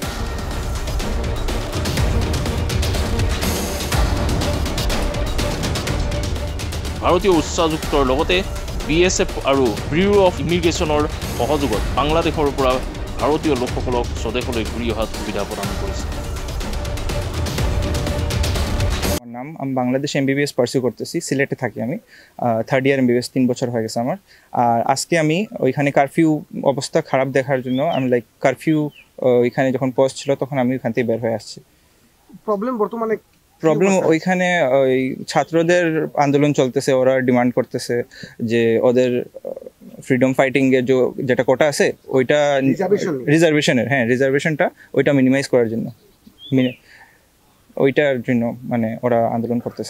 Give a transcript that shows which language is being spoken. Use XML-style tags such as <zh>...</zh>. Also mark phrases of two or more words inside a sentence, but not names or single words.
<as>ভাৰতীয় উচ্চাযুক্তৰ লগতে BSF আৰু ব্যুৰো অফ ইমিগ্ৰেশ্যনৰ সহযোগত বাংলাদেশৰ পৰা ভাৰতীয় লোকসকলক স্বদেশলৈ ঘূৰি অহাত সুবিধা প্ৰদান কৰিছে।</as> <bn>নাম আমি বাংলাদেশ MBBS পার্সিউ করতেছি, সিলেটে থাকি আমি। 3rd ইয়ার MBBS 3 বছর হয়ে গেছে আমার। আর আজকে আমি ওইখানে কারফিউ অবস্থা খারাপ দেখার জন্য আমি কারফিউ ওইখানে যখন পোস্ট ছিল তখন আমি ওইখান থেকে বের হয়ে আসছি। প্রবলেম ওইখানে ওই ছাত্রদের আন্দোলন চলতেছে, ওরা ডিমান্ড করতেছে যে ওদের</bn> <en>freedom fighting</en> <bn>এর যেটা কোটা আছে ওইটা রিজার্ভেশনের, হ্যাঁ রিজার্ভেশনটা ওইটা মিনিমাইজ করার জন্য, ওইটার জন্য মানে ওরা আন্দোলন করতেছে।</bn>